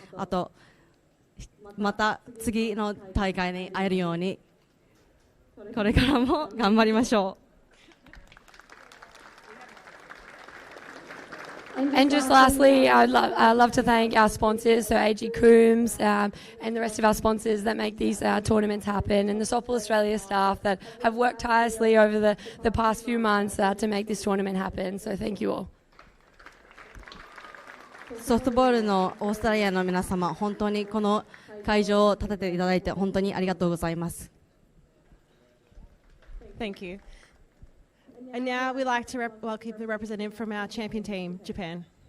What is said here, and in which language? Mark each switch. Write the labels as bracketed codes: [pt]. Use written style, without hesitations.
[ja] あとまた次の大会に会えるようにこれからも頑張りましょう。 [en] And just lastly, I'd love to thank our sponsors, so AG Coombs and the rest of our sponsors that make these tournaments happen, and the Softball Australia staff that have worked tirelessly over the past few months to make this tournament happen. So thank you all. [ja] ソフトボールのオーストラリアの皆様、本当にこの会場を立てていただいて本当にありがとうございます。 [en] Thank you. And now we'd like to welcome the representative from our champion team, Japan.